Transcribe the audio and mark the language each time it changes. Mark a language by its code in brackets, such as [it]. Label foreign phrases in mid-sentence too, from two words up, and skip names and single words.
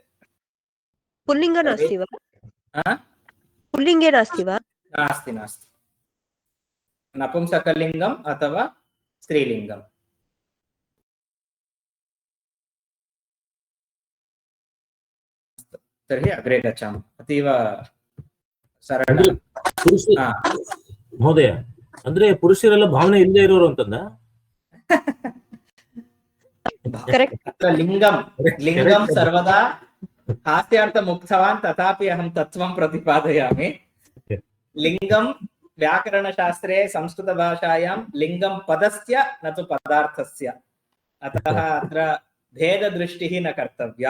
[sa] पुल्लिङ्ग नास्ति वा? पुल्लिङ्गे नास्ति वा? नास्ति नास्ति, नपुंसकलिङ्गम् अथवा स्त्रीलिङ्गम्। तर्हि अग्रे गच्छामः। अतीव सरळ [kn] ಮಹೋದಯ, ಅಂದ್ರೆ ಪುರುಷರೆಲ್ಲ ಭಾವನೆ ಇಲ್ಲದೆ ಇರೋರು ಅಂತಂದ. [sa] अत्र लिङ्गं सर्वदा हास्यार्थम् उक्तवान्, तथापि अहं तत्त्वं प्रतिपादयामि। लिङ्गं व्याकरणशास्त्रे संस्कृतभाषायां लिङ्गं पदस्य न तु पदार्थस्य, अतः अत्र भेददृष्टिः न कर्तव्या।